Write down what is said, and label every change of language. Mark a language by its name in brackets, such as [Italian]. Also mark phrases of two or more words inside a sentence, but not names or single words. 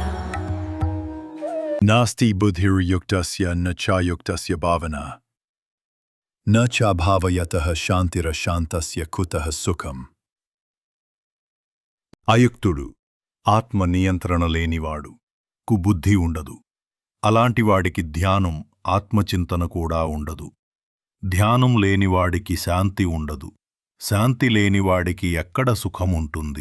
[Sanskrit] नास्ति बुद्धिर्युक्तस्य न चायुक्तस्य भावना न चाभावयतः शान्तिरशान्तस्य कुतः सुखम्. [Telugu] అయుక్తుడు, ఆత్మ నియంత్రణ లేనివాడు, కు బుద్ధి ఉండదు. అలాంటివాడికి ధ్యానం, ఆత్మచింతన కూడా ఉండదు. ధ్యానం లేనివాడికి శాంతి ఉండదు. శాంతి లేనివాడికి ఎక్కడ సుఖముంటుంది?